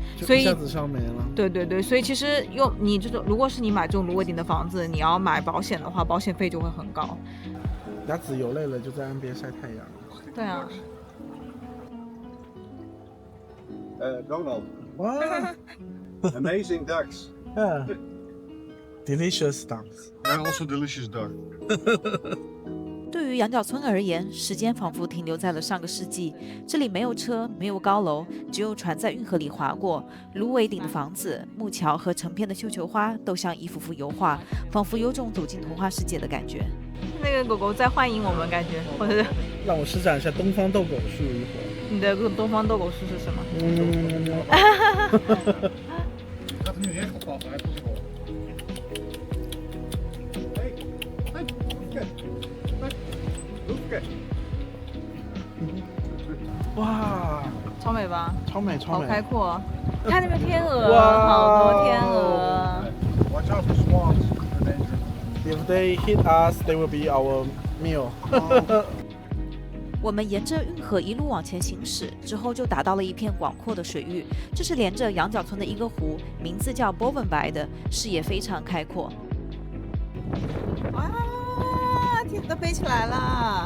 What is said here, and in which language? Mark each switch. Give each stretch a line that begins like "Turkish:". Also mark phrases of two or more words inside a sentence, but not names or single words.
Chinese: 所以一下子烧没了。对对对，所以其实你这种，如果是你买这种芦苇顶的房子，你要买保险的话，保险费就会很高。鸭子游累了就在岸边晒太阳。对啊。 Donald. 哇
English: Amazing ducks. ，delicious ducks. And also delicious duck.
Chinese: 对于羊角村而言，时间仿佛停留在了上个世纪。这里没有车，没有高楼，只有船在运河里划过。芦苇顶的房子、木桥和成片的绣球花都像一幅幅油画，仿佛有种走进童话世界的感觉。那个狗狗在欢迎我们，感觉，或者让我施展一下东方斗狗术一会儿。你的东方斗狗术是什么？
Dutch: Gaat er nu recht op af, hij heeft het gehoord. Hey, Hoefke. Hoefke.
Chinese: 哇，超美吧？超美超好美。开阔，看那边天鹅，哇好多天鹅。
English: Watch out for swans. If they hit us, they will be our meal.
Chinese: 我们沿着运河一路往前行驶，之后就达到了一片广阔的水域。这是连着羊角村的一个湖，名字叫 Bovenby 的，视野非常开阔。哇，天都飞起来了！